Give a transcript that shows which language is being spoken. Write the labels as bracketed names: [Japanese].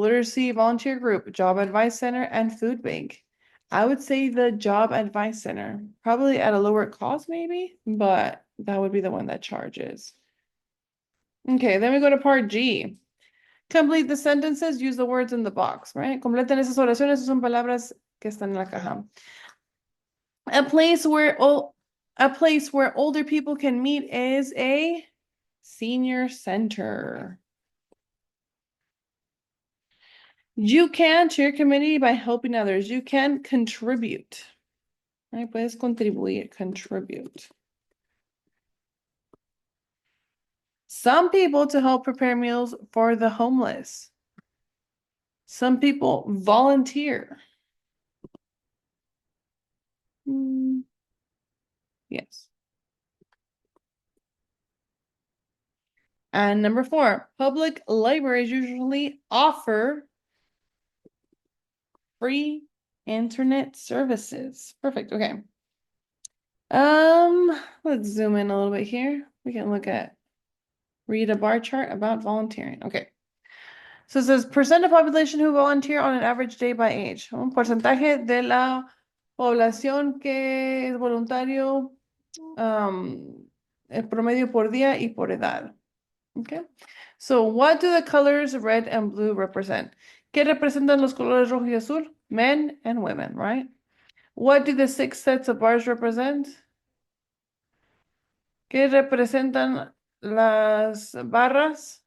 [English] Literacy volunteer group, job advice center, and food bank. I would say the job advice center, probably at a lower cost maybe, but that would be the one that charges. Okay, then we go to part G. Complete the sentences, use the words in the box, right? [Spanish] Completen esas oraciones, son palabras que están en la caja. [English] A place where older people can meet is a senior center. You can to your community by helping others. You can contribute. Right? [Spanish] Puedes contribuir, contribute. [English] Some people to help prepare meals for the homeless. Some people volunteer. Yes. And number 4, public libraries usually offer free internet services. Perfect. Okay. Let's zoom in a little bit here. We can read a bar chart about volunteering. Okay. So it says percent of population who volunteer on an average day by age. [Spanish] Un porcentaje de la población que es voluntario el promedio por día y por edad. [English] Okay. So what do the colors red and blue represent? [Spanish] ¿Qué representan los colores rojo y azul? [English] Men and women, right? What do the 6 sets of bars represent? [Spanish] ¿Qué representan las barras?